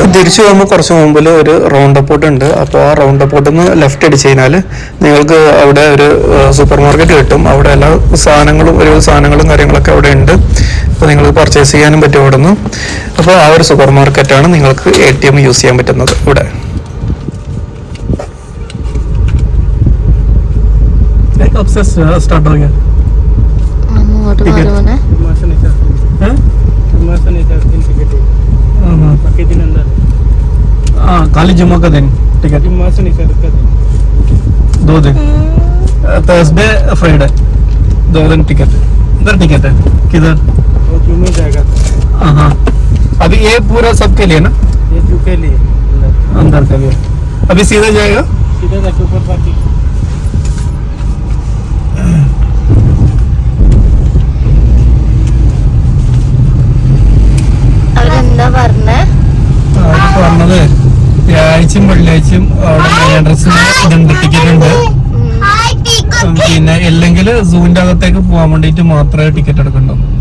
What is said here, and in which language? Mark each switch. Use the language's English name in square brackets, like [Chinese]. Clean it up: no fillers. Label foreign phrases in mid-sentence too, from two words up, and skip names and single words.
[Malayalam] തിരിച്ചു പോകുമ്പോൾ കുറച്ച് മുമ്പിൽ ഒരു റൗണ്ട് അപ്പോട്ട് ഉണ്ട്. അപ്പോൾ ആ റൗണ്ട് അപ്പോട്ടിൽ നിന്ന് ലെഫ്റ്റ് അടിച്ച് കഴിഞ്ഞാൽ നിങ്ങൾക്ക് അവിടെ ഒരു സൂപ്പർ മാർക്കറ്റ് കിട്ടും. അവിടെ എല്ലാ സാധനങ്ങളും കാര്യങ്ങളൊക്കെ അവിടെ ഉണ്ട്. അപ്പോൾ നിങ്ങൾക്ക് പർച്ചേസ് ചെയ്യാനും പറ്റും അവിടെ നിന്ന്. അപ്പോൾ ആ ഒരു സൂപ്പർ മാർക്കറ്റാണ് നിങ്ങൾക്ക് ATM യൂസ് ചെയ്യാൻ പറ്റുന്നത് ഇവിടെ. [Hindi] खाली जुम्मा का दिन टिकट, जुम्मा से नहीं सर का दिन, 2 दिन, [English] Thursday Friday [Hindi] 2 दिन टिकट. इधर टिकट है किधर? वो जुम्मे जाएगा. हाँ, अभी ये पूरा सबके लिए ना? ये जू के लिए, अंदर के लिए. अभी सीधा जाएगा, सीधा जाके ऊपर पार्किंग. [Malayalam] പറഞ്ഞത് വ്യാഴാഴ്ചയും വെള്ളിയാഴ്ചയും അവിടെ എൻട്രൻസിന് ഇതുണ്ട്, ടിക്കറ്റ് ഉണ്ട്. പിന്നെ അല്ലെങ്കിൽ സൂവിന്റെ അകത്തേക്ക് പോകാൻ വേണ്ടിട്ട് മാത്രമേ ടിക്കറ്റ് എടുക്കണ്ടോ.